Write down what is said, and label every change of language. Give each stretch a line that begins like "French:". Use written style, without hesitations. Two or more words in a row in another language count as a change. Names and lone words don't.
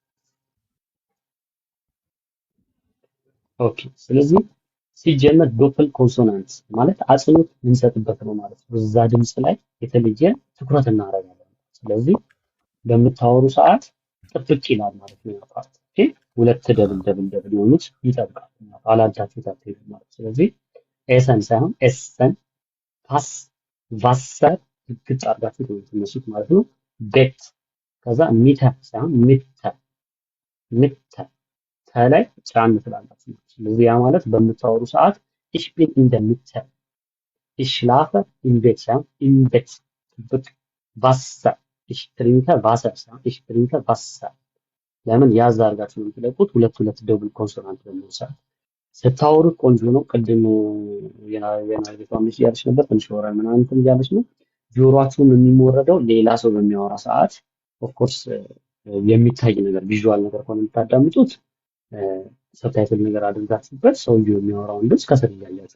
Amharic: ኦኬ። ስለዚህ ሲጀመር
English: double consonant
Amharic: ማለት አጽንኦት የምንሰጥበት ነው ማለት ነው። እዛ ድምፅ ላይ የተለየ ትኩረት እናደርጋለን። ስለዚህ በምታወሩ ሰዓት ጥብቅ ይላል ማለት ነው ያ ፓርት። ኦኬ። ሁለት ደብል የሆኑት ይጠብቃል አላልታችሁ ታትዩ ማለት። ስለዚህ ኤሰን ሳይሆን ኤሰን፣ ፓስ፣ ቫሰር ግልጽ አድርጋችሁ ትነሱት ማለት ነው። ቤት ከዛ ሚተር ሳይሆን ሚተር ከላይ ጫን ትላላችሁ። ስለዚህ ያ ማለት በምታወሩ ሰዓት
German: ich bin in der Mitte, ich schlafe im Bett
Amharic: ሳይሆን
German: in Bett
Amharic: ጥብቅ።
German: Wasser, ich trinke Wasser
Amharic: ሳይሆን
German: ich trinke Wasser።
Amharic: ለምን ያዝ አድርጋችሁ ነው የምትለቁት? ሁለት
English: double consonant
Amharic: በሚሆን ሰዓት ስታወሩት ቆንጆ ነው። ቅድም የናይቤቷ ልጅ እያለች ነበር ትንሽ ወራል ምናምን እንትን እያለች ነው። ጆሮአችሁም የሚሞረደው ሌላ ሰው በሚያወራ ሰዓት ኦፍኮርስ የሚታይ ነገር ቪዥዋል ነገር ከሆነ የምታዳምጡት ሰብታይትል ነገር አድርጋችሁበት ሰውየው የሚያወራውን ድምፅ ከስር እያያችሁ